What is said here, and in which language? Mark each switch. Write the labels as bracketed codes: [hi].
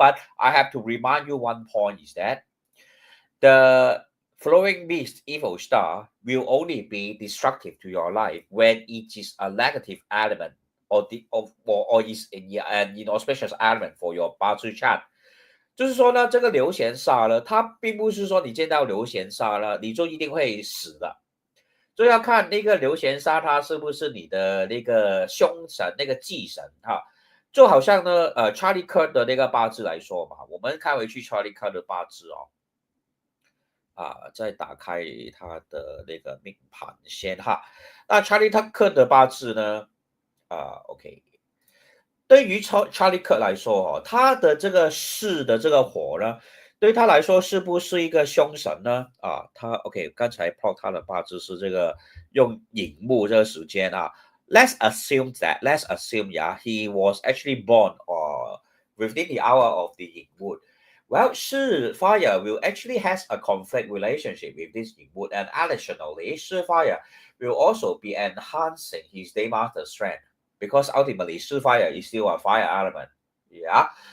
[en] But I have to remind you one point is that the flowing beast evil star will only be destructive to your life when it is a negative element or is an inauspicious element for your Bazi chart. [zh] 就是说呢，这个流弦煞呢，它并不是说你见到流弦煞呢，你就一定会死的，就要看那个流弦煞它是不是你的那个凶神、那个忌神哈。就好像呢，Charlie Kirk 的那个八字来说嘛，我们看回去 Charlie Kirk 的八字哦。再打开他的那个命盘先哈。那 Charlie Kirk 的八字呢？OK， 对于 Charlie Kirk 来说哦，他的这个巳的这个火呢，对他来说是不是一个凶神呢？他 OK， 刚才 plot 他的八字是这个用寅木这个时间啊。 [en] Let's assume yeah, he was actually born within the hour of the yin wood.Well, Shi fire will actually has a conflict relationship with this yin wood, and additionally, Shi fire will also be enhancing his day master strength because ultimately Shi fire is still a fire element. Yeah.